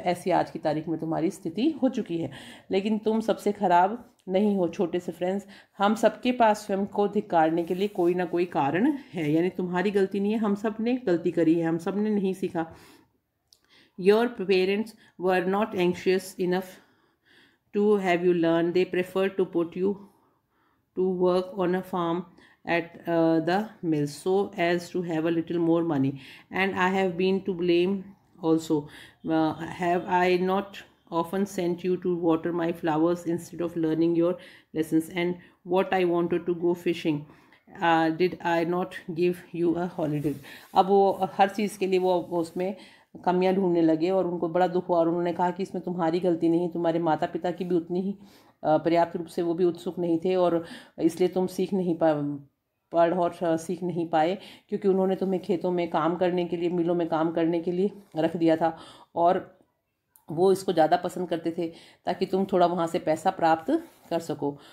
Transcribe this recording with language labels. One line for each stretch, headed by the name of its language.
Hindi: ऐसी आज की तारीख में तुम्हारी स्थिति हो चुकी है। लेकिन तुम सबसे खराब नहीं हो छोटे से फ्रेंड्स, हम सबके पास स्वयं को धिक्कारने के लिए कोई ना कोई कारण है, यानी तुम्हारी गलती नहीं है, हम सब ने गलती करी है, हम सब ने नहीं सीखा।
English: Your parents were not anxious enough to have you learn. They prefer to put you to work on a farm at the mill so as to have a little more money, and I have been to blame also. Have I not often sent you to water my flowers instead of learning your lessons? And what I wanted to go fishing, did I not give you a holiday?
Hindi: अब वो हर चीज़ के लिए वो उसमें कमियां ढूंढने लगे और उनको बड़ा दुख हुआ और उन्होंने कहा कि इसमें तुम्हारी गलती नहीं, तुम्हारे माता पिता की भी उतनी ही पर्याप्त रूप से वो भी उत्सुक नहीं थे और इसलिए तुम पढ़ और सीख नहीं पाए, क्योंकि उन्होंने तुम्हें खेतों में काम करने के लिए, मिलों में काम करने के लिए रख दिया था और वो इसको ज़्यादा पसंद करते थे ताकि तुम थोड़ा वहाँ से पैसा प्राप्त कर सको।